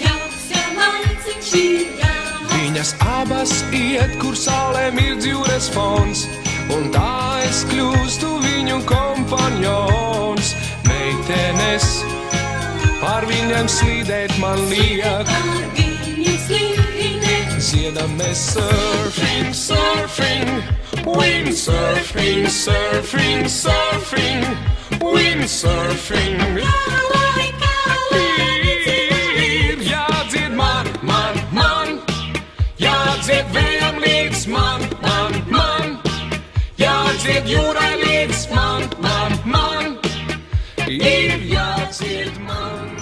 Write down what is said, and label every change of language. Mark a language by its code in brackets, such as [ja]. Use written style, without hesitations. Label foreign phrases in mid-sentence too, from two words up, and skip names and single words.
[lv] Viņas abas iet, kur saulē mirdz jūras fons, un tā es kļūstu viņu kompanjons. Meitenes pār viņiem slīdēt man liek. Dziedam mēs [en] surfing, surfing, windsurfing, surfing, surfing, windsurfing. [lv] Ir jādzied man, man, man, jādzied vējam līdz man, man, man, jādzied jūrai līdz man, man, man, ir jādzied man.